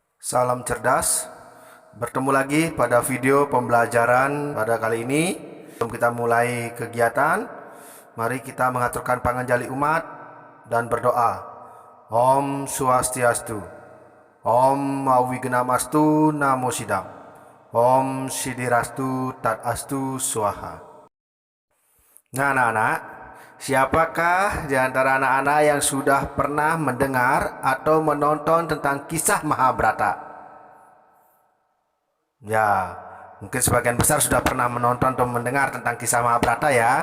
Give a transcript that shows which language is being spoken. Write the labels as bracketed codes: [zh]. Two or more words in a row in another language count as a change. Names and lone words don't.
[id] Salam cerdas. Bertemu lagi pada video pembelajaran pada kali ini. Sebelum kita mulai kegiatan, mari kita mengaturkan panganjali umat dan berdoa. [sa] Om Swastiastu. Om Awigenamastu Namo Sidam. Om Sidirastu Tadastu Swaha. [id] Nah, anak-anak, siapakah di antara anak-anak yang sudah pernah mendengar atau menonton tentang kisah Mahabharata? Ya, mungkin sebagian besar sudah pernah menonton atau mendengar tentang kisah Mahabharata ya.